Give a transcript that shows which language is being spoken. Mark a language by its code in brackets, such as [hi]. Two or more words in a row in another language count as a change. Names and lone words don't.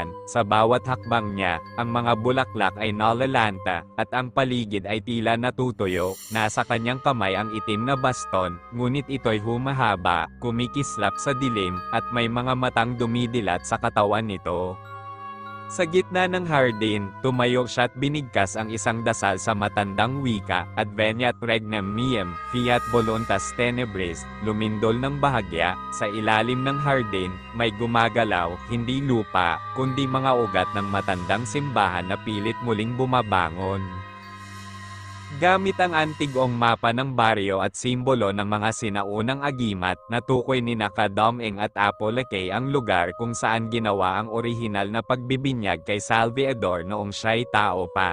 [tl] Sa bawat hakbang niya, ang mga bulaklak ay nalalanta, at ang paligid ay tila natutuyo. Nasa kanyang kamay ang itim na baston, ngunit ito'y humahaba, kumikislap sa dilim, at may mga matang dumidilat sa katawan nito. Sa gitna ng hardin, tumayo siya at binigkas ang isang dasal sa matandang wika, [la] Adveniat regnum meum, fiat voluntas tenebris, [tl] lumindol ng bahagya, sa ilalim ng hardin, may gumagalaw, hindi lupa, kundi mga ugat ng matandang simbahan na pilit muling bumabangon. Gamit ang antigong mapa ng baryo at simbolo ng mga sinaunang agimat, natukoy ni Nakadaming at Apolake ang lugar kung saan ginawa ang orihinal na pagbibinyag kay Salvador noong siya'y tao pa.